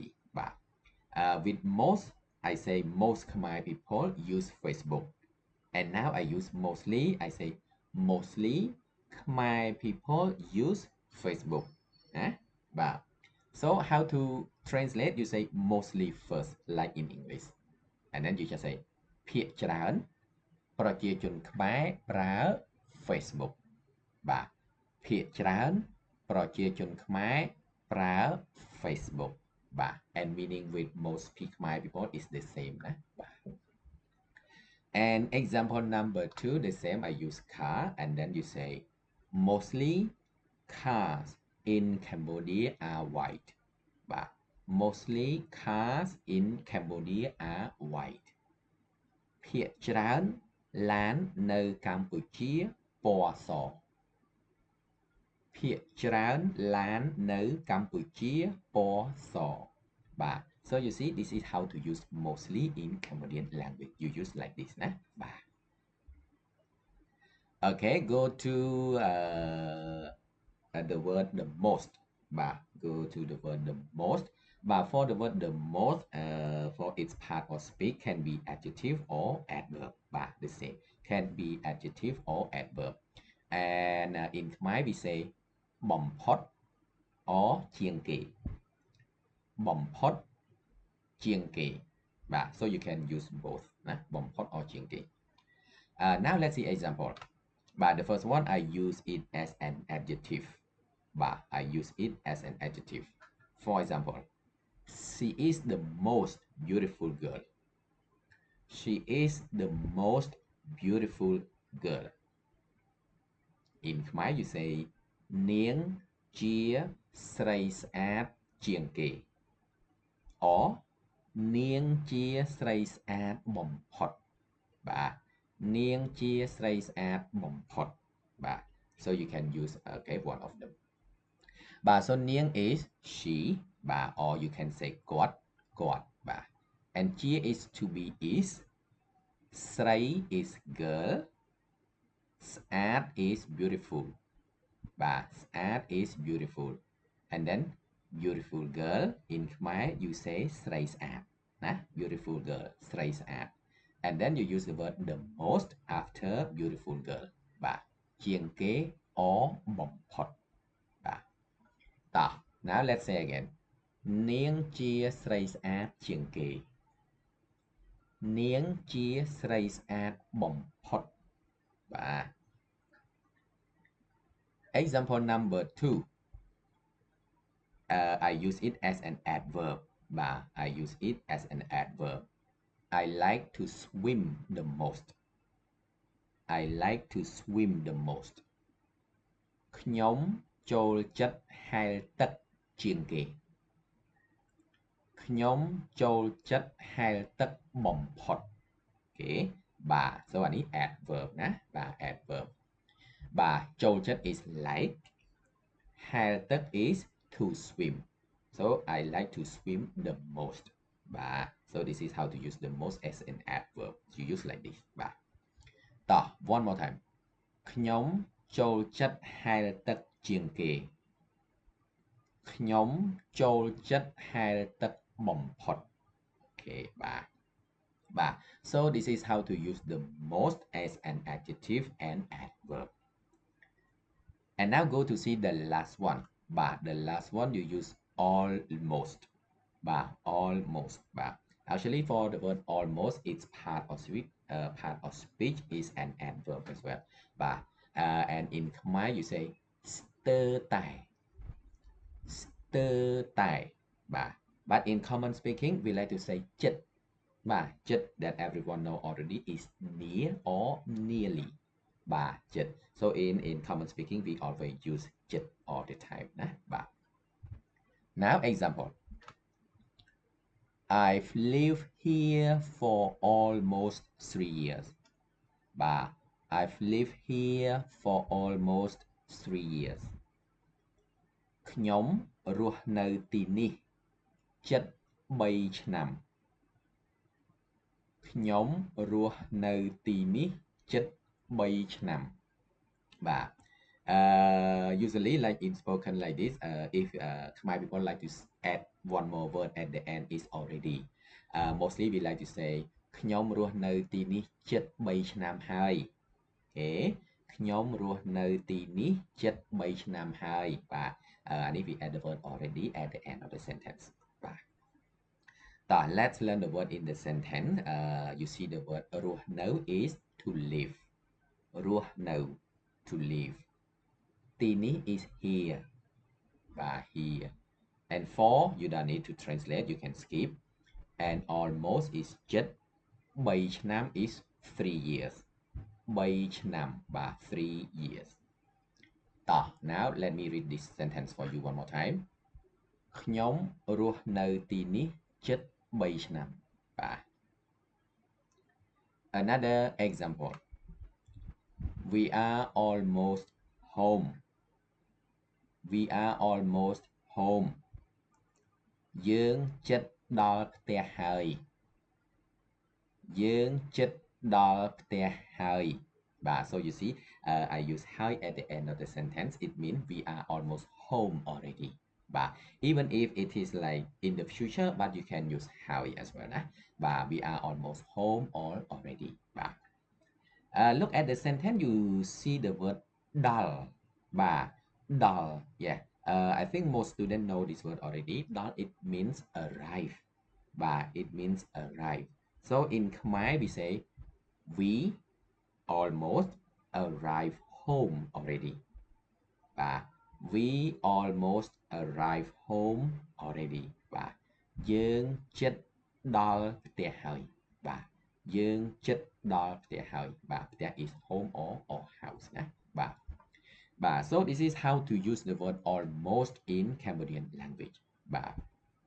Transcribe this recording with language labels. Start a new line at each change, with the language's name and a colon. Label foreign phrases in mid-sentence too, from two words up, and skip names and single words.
English: With most, I say most Khmer people use Facebook. And now I use mostly, I say mostly Khmer people use Facebook. So how to translate? You say mostly first, like in English. And then you just say
Khmer: ភាគច្រើនប្រជាជនខ្មែរប្រើ Facebook បាទភាគច្រើនប្រជាជនខ្មែរប្រើ Facebook បាទ
English: and meaning with most Khmer people is the same
Khmer: ណាបាទ
English: and example number 2 the same. I use car, and then you say mostly cars in Cambodia are white. Mostly cars in Cambodia are white.
Khmer: ភាគច្រើនឡាននៅកម្ពុជាពណ៌សភាគច្រើនឡាននៅកម្ពុជាពណ៌សបាទ
English: so you see this is how to use mostly in Cambodian language. You use like this
Khmer: ណាបាទ
English: okay, go to the word the most. Go to the word the most. For the word the most, for its part or speak can be adjective or adverb. The same can be adjective or adverb. And in Khmer we say បំផុត or
Khmer: ជាងគេ បំផុត ជាងគេ
English: so you can use both
Khmer: ណា បំផុត
English: or ជាងគេ now let's see example. The first one, I use it as an adjective. I use it as an adjective. For example, she is the most beautiful girl. She is the most beautiful girl. In Khmer you say
Khmer: នាងជាស្រីស្អាតជាងគេ
English: or
Khmer: នាងជាស្រីស្អាតបំផុត នាងជាស្រីស្អាតបំផុត
English: so you can use one of them. So នាង is she, or you can say គាត់ and ជា is to be is, ស្រី is girl, ស្អាត is beautiful. ស្អាត is beautiful, and then beautiful girl in Khmer you say
Khmer: ស្រីស្អាត ណា
English: beautiful girl
Khmer: ស្រីស្អាត.
English: And then you use the word the most after beautiful girl. ជាងគេ or បំផុត now let's say again.
Khmer: នាងជាស្រីស្អាតជាងគេ នាងជាស្រីស្អាតបំផុត
English: example number 2. I use it as an adverb. I use it as an adverb. I like to swim the most. I like to swim the most.
Khmer: ខ្ញុំចូលចិត្តហែលទឹកជាងគេ ខ្ញុំចូលចិត្តហែលទឹកបំផុត okay.
English: So អានេះ adverb ណា adverb. ចូលចិត្ត is like, ហែលទឹក is to swim. So I like to swim the most. So this is how to use the most as an adverb. You use like this. One more time.
Khmer: ខ្ញុំចូលចិត្តហែលទឹកជាងគេ ខ្ញុំចូលចិត្តហែលទឹកបំផុត okay.
English: So this is how to use the most as an adjective and adverb. And now go to see the last one. The last one you use almost. Almost. Actually for the word almost, its part of speech is an adverb as well. And in Khmer you say
Khmer: ស្ទើរតែ ស្ទើរតែ
English: but in common speaking we like to say
Khmer: ជិត ជិត
English: that everyone know already is near or nearly.
Khmer: ជិត.
English: So in common speaking we always use ជិត all the time ណា Now example. I've lived here for almost 3 years. I've lived here for almost 3 years
Khmer: ខ្ញុំរស់នៅទីនេះជិត3ឆ្នាំខ្ញុំរស់នៅទីនេះជិត3ឆ្នាំ បាទ
English: usually like in spoken like this if Khmer people like to add one more word at the end is already mostly we like to say
Khmer: ខ្ញុំរស់នៅទីនេះជិត3ឆ្នាំហើយអូខេខ្ញុំរស់នៅទីនេះជិត3ឆ្នាំហើយបាទអានេះ we
English: add the word already at the end of the sentence បាទ let's learn the word in the sentence you see the word រស់នៅ is to live រស់នៅ to live ទីនេះ is here បាទ here and for you don't need to translate you can skip and almost is
Khmer: ជិត3ឆ្នាំ
English: is 3 years
Khmer: 3 ឆ្នាំបាទ
English: 3 years now let me read this sentence for you one more time
Khmer: ខ្ញុំរស់នៅទីនេះជិត3ឆ្នាំបាទ
English: another example we are almost home we are almost home
Khmer: យើងជិតដល់ផ្ទះហើយ យើងជិតដល់ផ្ទះហើយបាទ
English: so you see I use ហើយ at the end of the sentence it means we are almost home already បាទ even if it is like in the future but you can use ហើយ as well
Khmer: ណាបាទ
English: we are almost home already បាទ look at the sentence you see the word
Khmer: ដល់បាទ ដល់
English: yeah I think most students know this word already ដល់ it means arrive បាទ it means arrive so in Khmer we say we almost arrive home already បាទ we almost arrive home already
Khmer: បាទយើងជិតដល់ផ្ទះហើយបាទយើងជិតដល់ផ្ទះហើយបាទផ្ទះ
English: is home or house
Khmer: ណាបាទបាទ
English: so this is how to use the word almost in Cambodian language បាទ